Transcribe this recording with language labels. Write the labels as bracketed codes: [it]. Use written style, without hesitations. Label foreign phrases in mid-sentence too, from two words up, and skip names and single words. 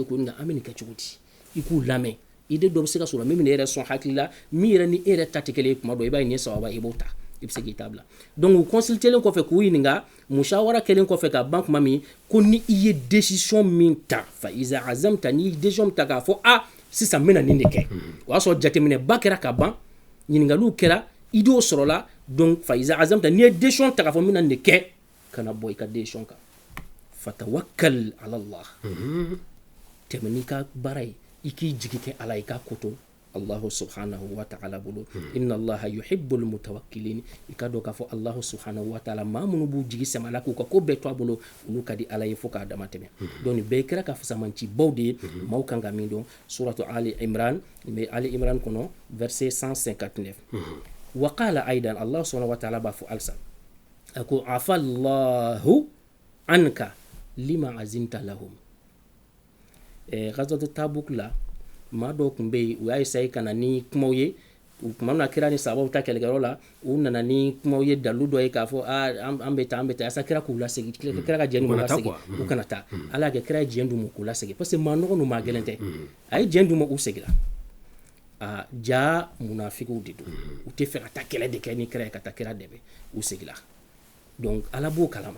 [bm] ko nin an bɛ nin kɛ cogo di i k'u lamɛn ide dɔ bɛ se ka sɔrɔ min bɛ ne yɛrɛ sɔn hakili la min yɛrɛ ni e yɛrɛ ta tɛ kelen ye kuma dɔ i b'a ye nin sababa i b'o ta i bɛ se k'i ta bila donc u consultelen kɔfɛ k'u ɲininka mushawara kɛlen kɔfɛ ka ban kuma min ko ni i ye décision min ta [ar] فإذا عزمت [bm] n'i ye décision min ta k'a fɔ sisan n bɛna nin de kɛ o y'a sɔrɔ jateminɛba kɛra ka ban ɲininkaliw kɛra idew sɔrɔla donc [ar] فإذا عزمت [bm] n'i ye décision ta k'a fɔ n bɛna nin de kɛ kana bɔ i ka décision kan [ar] فتوكل على الله [bm] tɛmɛ n'i ka baara ye i k'i jigi kɛ ala i k'a koto [ar] الله سبحانه وتعالى [bm] bolo [ar] إن الله يحب المتوكلين [bm] i ka dɔn k'a fɔ [ar] الله سبحانه وتعالى [bm] maa minnu b'u jigi sɛmɛ ala k'u ka ko bɛɛ to a bolo olu ka di ala ye fo k'a dama tɛmɛ donc nin bɛɛ kɛra ka fasamancibaw de ye maaw kan ka min dɔn suratu ali imran bɛ ali imran kɔnɔ verset 159 [ar] وقال أيضا الله سبحانه وتعالى [bm] b'a fɔ alisa a ko [ar] عفا الله عنك لم أذنت لهم [bm] gazwatu tabuk la maa dɔw tun bɛ yen u y'a essayer ka na ni kumaw ye tuma min na kira ni sahabaw ta kɛlɛkɛyɔrɔ la u nana ni kumaw ye dalilu dɔ ye k'a fɔ an bɛ taa yasa kira k'u lasegin kira ka jɛn d'u ma lasegin u kana taa ala y'a kɛ kira ye jɛn d'u ma k'u lasegin [fr] parce que [bm] maa nɔgɔ n'u maa gɛlɛn tɛ a ye jɛn d'u ma u seginna ja munafikiw de don u tɛ fɛ ka taa kɛlɛ de kɛ ni kira ye ka taa kira dɛmɛ u seginna donc ala b'o kalama